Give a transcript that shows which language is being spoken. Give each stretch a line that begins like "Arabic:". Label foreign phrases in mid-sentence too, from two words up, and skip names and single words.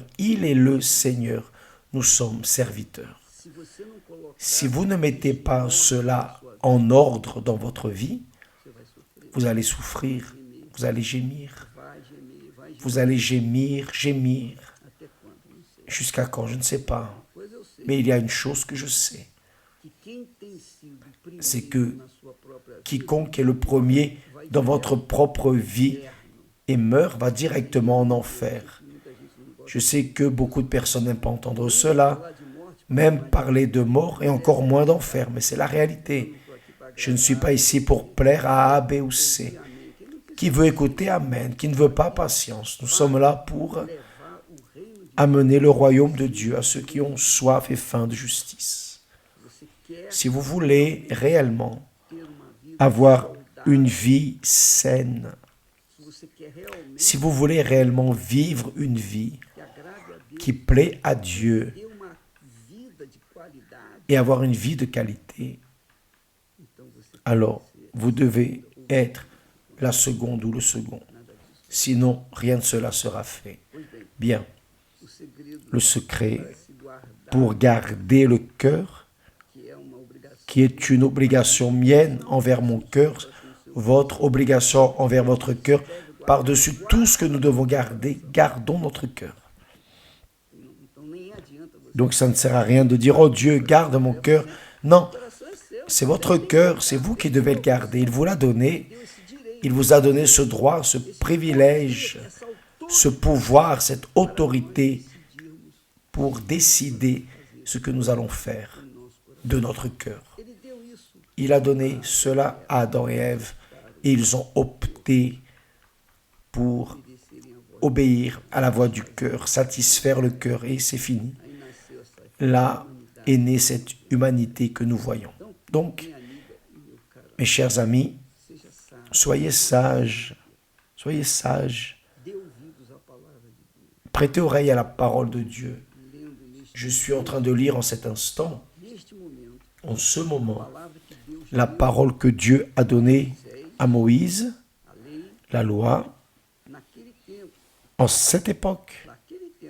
French: Il est le Seigneur. Nous sommes serviteurs.
Portuguese: Se você não colocar,
French: Si vous ne mettez pas cela en ordre dans votre vie,
Portuguese: você vai sofrer.
French: vous allez souffrir, vous allez gémir,
Portuguese: Vai gemer, vai gemer.
French: vous allez gémir, gémir.
Portuguese: Até quando? Não sei.
French: Jusqu'à quand? Je ne sais pas.
Portuguese: Pois eu sei
French: Mais il y a une chose que je sais.
Portuguese: que quem tem sido o
French: C'est
Portuguese: primeiro que na sua própria vida
French: quiconque est le premier dans votre propre vie
Portuguese: eterno.
French: et meurt va directement en enfer.
Portuguese: Muita gente não gosta
French: Je sais que beaucoup de personnes n'aiment pas entendre cela,
Portuguese: de falar de morte.
French: même parler de mort et encore moins d'enfer, mais c'est la réalité.
Portuguese: Estou aqui para
French: Je ne suis pas ici pour plaire à A, B ou C.
Portuguese: amém. Quem não quis
French: Qui veut écouter, amen. Qui ne veut pas, patience. Nous sommes là pour
Portuguese: levar o reino de
French: amener le royaume de Dieu à ceux qui ont soif et faim de justice.
Portuguese: você quer
French: Si vous voulez réellement
Portuguese: ter uma vida
French: avoir
Portuguese: saudável,
French: une vie saine,
Portuguese: se você quer realmente
French: si vous voulez réellement vivre une vie
Portuguese: que agrade a Deus,
French: qui plaît à Dieu
Portuguese: ter uma vida de qualidade,
French: et avoir une vie de qualité,
Portuguese: então você tem
French: alors
Portuguese: que ser
French: vous devez être la seconde ou le second.
Portuguese: nada disso.
French: Sinon, rien de cela sera fait.
Portuguese: Pois bem,
French: Bien,
Portuguese: o segredo
French: le secret
Portuguese: para se guardar,
French: pour garder le cœur,
Portuguese: que é uma obrigação,
French: qui est une obligation mienne envers mon cœur, votre obligation envers votre cœur, par-dessus tout ce que nous devons garder, gardons notre cœur.
Portuguese: então nem adianta você.
French: Donc ça ne sert à rien de dire, oh Dieu, garde mon cœur. Non,
Portuguese: O coração é seu,
French: c'est votre cœur, c'est vous qui devez le garder. Il vous l'a donné,
Portuguese: deu esse direito,
French: il vous a donné ce droit, ce privilège,
Portuguese: essa
French: ce pouvoir, cette autorité
Portuguese: decidirmos
French: pour décider ce que nous allons faire
Portuguese: no nosso coração.
French: de notre cœur.
Portuguese: Ele deu isso
French: Il a donné cela à Adam et Ève et ils ont opté pour
Portuguese: obedecerem a voz.
French: obéir à la voix du cœur, satisfaire le cœur et c'est fini.
Portuguese: Aí nasceu essa
French: Là est née cette humanité que nous voyons. Donc,
Portuguese: minha amiga e meu cara,
French: mes chers amis,
Portuguese: seja sábio,
French: soyez sages, soyez sages,
Portuguese: dê ouvidos à palavra de Deus,
French: prêtez oreille à la parole de Dieu.
Portuguese: lendo neste,
French: Je suis en train de lire en cet instant,
Portuguese: neste momento,
French: en ce
Portuguese: a
French: moment,
Portuguese: palavra que Deus
French: la
Portuguese: deu
French: parole que Dieu a donnée à Moïse,
Portuguese: a lei
French: la loi,
Portuguese: naquele tempo,
French: en cette époque.
Portuguese: naquele tempo.